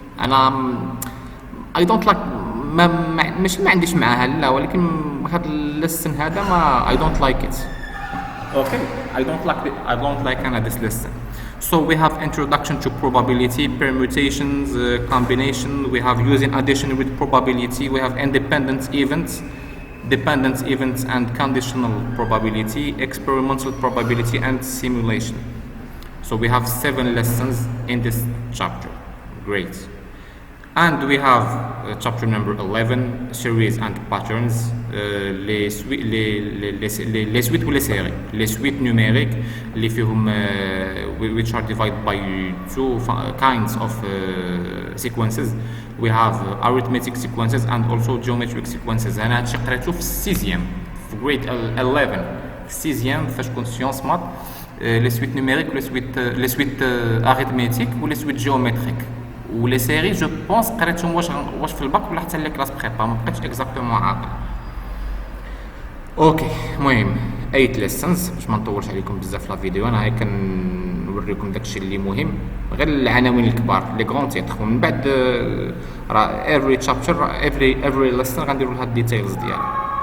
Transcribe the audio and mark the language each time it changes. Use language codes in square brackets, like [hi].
[en] And I don't like [ar] ماشي ما عنديش معاها لا، ولكن هذا اللسن هذا ما [en] I don't like it. Okay. I don't like this lesson. So we have introduction to probability, permutations, combination. We have using addition with probability. We have independent events, dependent events and conditional probability, experimental probability and simulation. So we have 7 lessons in this chapter. Great. And we have chapter number 11, series and patterns, [fr] les suites ou les séries, les suites numériques, les [en] فيهم which are divided by 2 kinds of sequences. We have arithmetic sequences and also geometric sequences. [ar] أنا هادشي قريتو في السيزيام في [en] grade 11 [ar] في السيزيام فاش كنت سيونس مات. [fr] les suites numériques, les suites arithmétiques ou les suites géométriques. [ar] ولي سيري جو بونس قريتهم واش في الباك ولا حتى [fr] لي كلاس بريبا، [ar] ما بقيتش اكزاكتومون عاقل. اوكي. المهم 8 ليسنز باش ما نطولش عليكم بزاف [fr] لا فيديو. [ar] انا هاي كنوريكم داكشي اللي مهم، غير العناوين الكبار [fr] لي غران تيتر، [ar] ومن بعد راه [en] every chapter every lesson [ar] غنديروا لها الديتيلز ديالها.